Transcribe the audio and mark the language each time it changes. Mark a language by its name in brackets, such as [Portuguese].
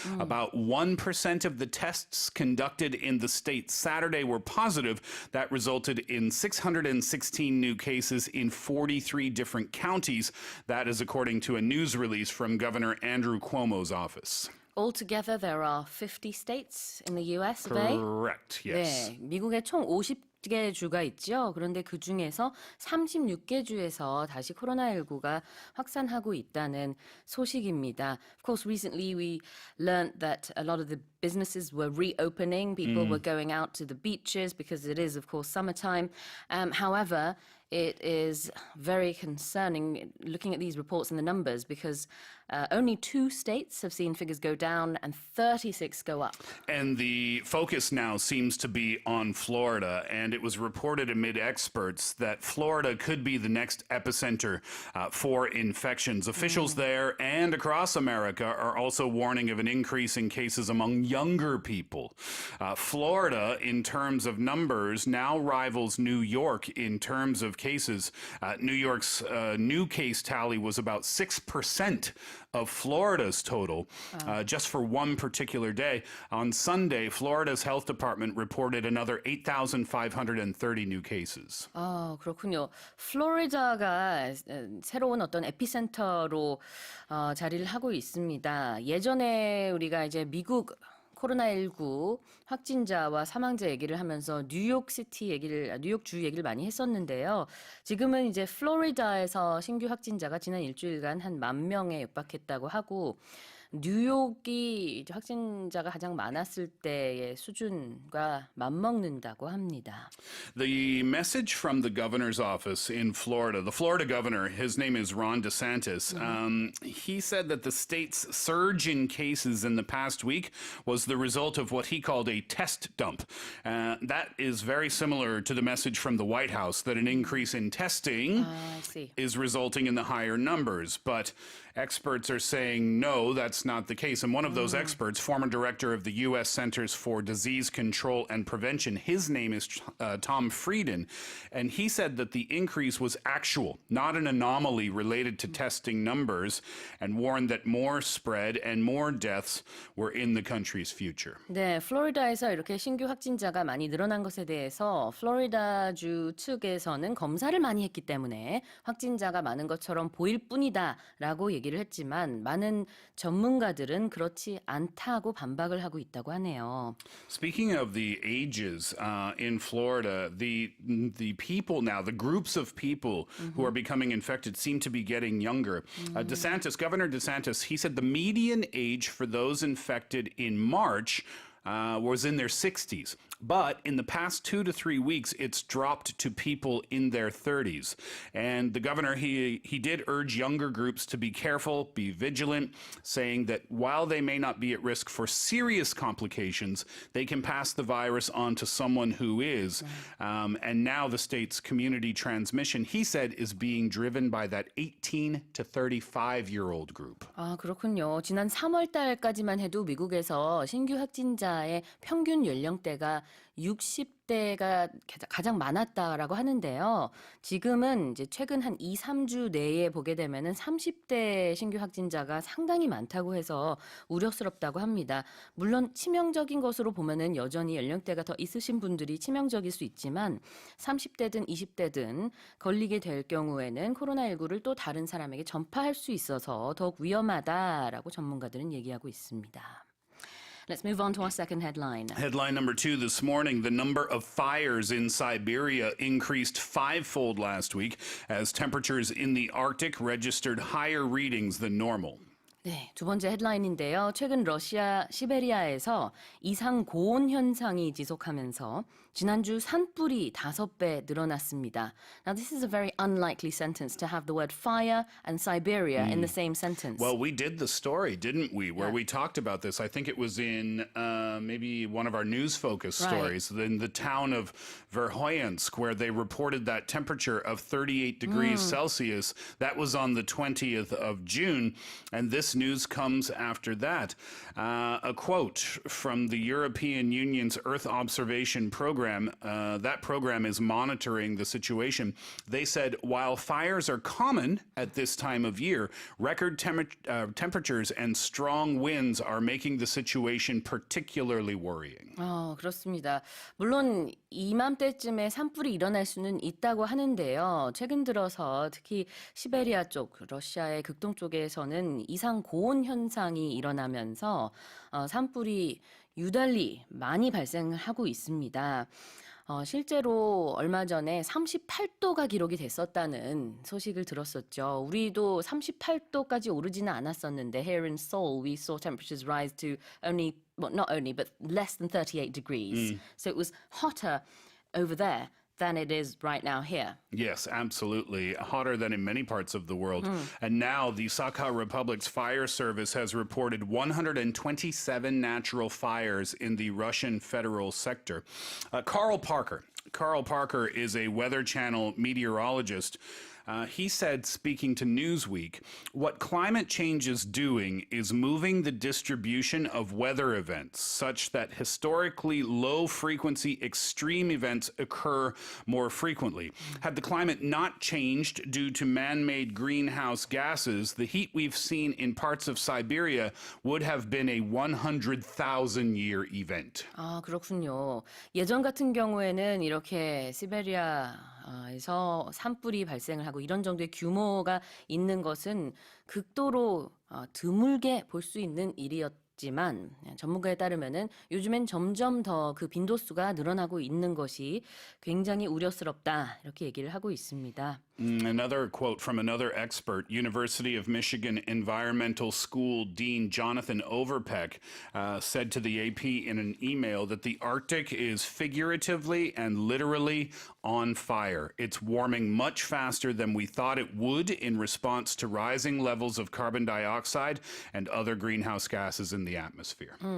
[English] About 1% of the tests conducted in the state Saturday were positive. That resulted in 616 new cases in 43 different counties. That is according to a news release from Governor Andrew Cuomo's office. Altogether, there are 50 states in the U.S. of A. Correct, yes. [Korean] 네, 미국에 총 50개 주가 있죠. 그런데 그 중에서 36개 주에서 다시 코로나19가 확산하고 있다는 소식입니다. [English] Of course, recently we learned that a lot of the businesses were reopening. People were going out to the beaches because it is, of course, summertime. However, it is very concerning looking at these reports and the numbers because only 2 states have seen figures go down and 36 go up. And the focus now seems to be on Florida, and it was reported amid experts that Florida could be the next epicenter for infections. Officials there and across America are also warning of an increase in cases among younger people. Florida, in terms of numbers, now rivals New York in terms of cases. New York's new case tally was about 6% of Florida's total, just for one particular day. On Sunday, Florida's health department reported another 8,530 new cases. [Korean] 그렇군요. 플로리다가 새로운 어떤 에피센터로 자리를 하고 있습니다. 예전에 우리가 이제 미국 코로나19 확진자와 사망자 얘기를 하면서 뉴욕주 얘기를 많이 했었는데요. 지금은 이제 플로리다에서 신규 확진자가 지난 일주일간 한 10,000명에 육박했다고 하고 뉴욕이 이제 확진자가 가장 많았을 때의 수준과 맞먹는다고 합니다. [English] The message from the governor's office in Florida, the Florida governor, his name is Ron DeSantis, he said that the state's surge in cases in the past week was the result of what he called a test dump. That is very similar to the message from the White House that an increase in testing is resulting in the higher numbers. But experts are saying, no, that's not the case. And one of those experts, former director of the U.S. Centers for Disease Control and Prevention, his name is Tom Frieden, and he said that the increase was actual, not an anomaly related to testing numbers, and warned that more spread and more deaths were in the country's future. [Korean] 네, 플로리다에서 이렇게 신규 확진자가 많이 늘어난 것에 대해서 플로리다주 측에서는 검사를 많이 했기 때문에 확진자가 많은 것처럼 보일 뿐이다라고 얘기를 했지만 많은 전문가들은 그렇지 않다고 반박을 하고 있다고 하네요. [English] Speaking of the ages in Florida, the people now, the groups of people who are becoming infected seem to be getting younger. Governor DeSantis, he said the median age for those infected in March was in their 60s. But in the past 2 to 3 weeks, it's dropped to people in their 30s. And the governor, he did urge younger groups to be careful, be vigilant, saying that while they may not be at risk for serious complications, they can pass the virus on to someone who is. And now the state's community transmission, he said, is being driven by that 18 to 35-year-old group. [Korean] 아, 그렇군요. 지난 3월 달까지만 해도 미국에서 신규 확진자의 평균 연령대가 60대가 가장 많았다라고 하는데요. 지금은 이제 최근 한 2, 3주 내에 보게 되면은 30대 신규 확진자가 상당히 많다고 해서 우려스럽다고 합니다. 물론 치명적인 것으로 보면은 여전히 연령대가 더 있으신 분들이 치명적일 수 있지만 30대든 20대든 걸리게 될 경우에는 코로나19를 또 다른 사람에게 전파할 수 있어서 더욱 위험하다라고 전문가들은 얘기하고 있습니다. [English] Let's move on to our second headline. Headline number 2 this morning, the number of fires in Siberia increased fivefold last week as temperatures in the Arctic registered higher readings than normal. [Korean] 네, 두 번째 헤드라인인데요. 최근 러시아 시베리아에서 이상 고온 현상이 지속하면서 지난주 산불이 5배 늘어났습니다. [English] Now this is a very unlikely sentence to have the word fire and Siberia in the same sentence. Well, we did the story, didn't we, where we talked about this. I think it was in maybe one of our news focus stories in the town of Verkhoyansk, where they reported that temperature of 38 degrees Celsius. That was on the 20th of June, and this news comes after that. A quote from the European Union's Earth Observation Program. That program is monitoring the situation. They said, while fires are common at this time of year, record temperatures and strong winds are making the situation particularly worrying. [Korean] 그렇습니다. 물론 이맘때쯤에 산불이 일어날 수는 있다고 하는데요. 최근 들어서 특히 시베리아 쪽, 러시아의 극동 쪽에서는 이상 고온 현상이 일어나면서 산불이 유달리 많이 발생하고 있습니다. 실제로 얼마 전에 38도가 기록이 됐었다는 소식을 들었었죠. 우리도 38도까지 오르지는 않았었는데 [English] here in Seoul we saw temperatures rise to only, well, not only, but less than 38 degrees. So it was hotter over there than it is right now here. Yes, absolutely. Hotter than in many parts of the world. And now the Sakha Republic's fire service has reported 127 natural fires in the Russian federal sector. Carl Parker is a Weather Channel meteorologist. He said, speaking to Newsweek, what climate change is doing is moving the distribution of weather events such that historically low-frequency extreme events occur more frequently. Had the climate not changed due to man-made greenhouse gases, the heat we've seen in parts of Siberia would have been a 100,000-year event. [Korean] 아, 그렇군요. 예전 같은 경우에는 이렇게 시베리아에서 산불이 발생을 하고 이런 정도의 규모가 있는 것은 극도로 드물게 볼 수 있는 일이었지만 전문가에 따르면은 요즘엔 점점 더 그 빈도수가 늘어나고 있는 것이 굉장히 우려스럽다 이렇게 얘기를 하고 있습니다. [English] Another quote from another expert, University of Michigan Environmental School Dean Jonathan Overpeck said to the AP in an email that the Arctic is figuratively and literally on fire. It's warming much faster than we thought it would in response to rising levels of carbon dioxide and other greenhouse gases in the atmosphere.